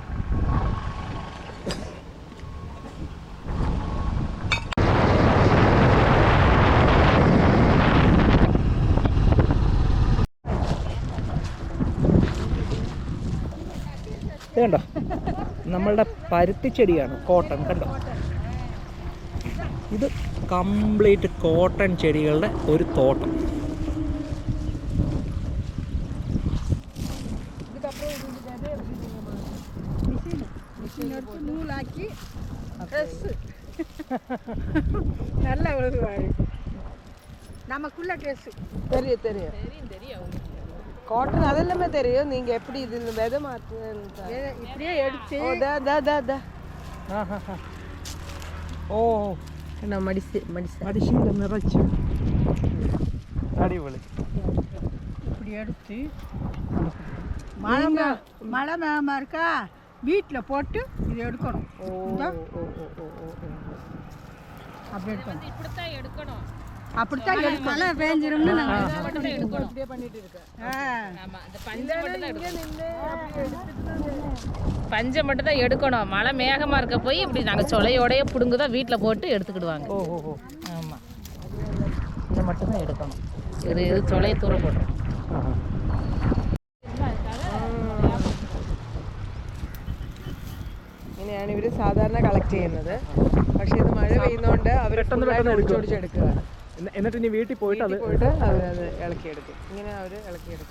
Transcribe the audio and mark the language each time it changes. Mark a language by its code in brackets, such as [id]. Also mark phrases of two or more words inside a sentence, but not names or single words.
[ml] ഇത് കണ്ടോ, നമ്മളുടെ പരുത്തിച്ചെടിയാണ്, കോട്ടൺ. കണ്ടോ, ഇത് കംപ്ലീറ്റ് കോട്ടൺ ചെടികളുടെ ഒരു തോട്ടം. [ta] நல்ல ஒரு நமக்குள்ள ட்ரெஸ் தெரியும் தெரியும் காட்டன் அதெல்லாமே தெரியும். நீங்க எப்படி இது விதை மாத்துன்னு இப்படியே எடுத்து ഓ நான் மடிச்சு [ml] നിറച്ച് അടിപൊളി. [ta] இப்படி எடுத்து மழை மேகமா இருக்கா, வீட்டில் போட்டு இது எடுக்கணும். அப்படி எடுக்கணும், இப்படித்தான் எடுக்கணும். அப்படித்தான் மழை பெஞ்சிரும்னு இப்படியே பண்ணிட்டு இருக்கேன். பஞ்சை மட்டும் தான் எடுக்கணும். மழை மேகமா இருக்க போய் இப்படி நாங்கள் சொலையோடைய பிடுங்குதான் வீட்டில் போட்டு எடுத்துக்கிடுவாங்க. ஆமாம், இதை மட்டும்தான் எடுக்கணும். இது சொலையை தூர போடுறோம். [ml] ഇങ്ങനെയാണ് ഇവർ സാധാരണ കളക്ട് ചെയ്യുന്നത്. പക്ഷേ ഇത് മഴ പെയ്യുന്നതുകൊണ്ട് അവർ ഒടിച്ചെടുക്കുകയാണ്. എന്നിട്ട് ഇനി വീട്ടിൽ പോയിട്ട് അവരത് ഇളക്കിയെടുക്കും. ഇങ്ങനെ അവർ ഇളക്കിയെടുക്കും.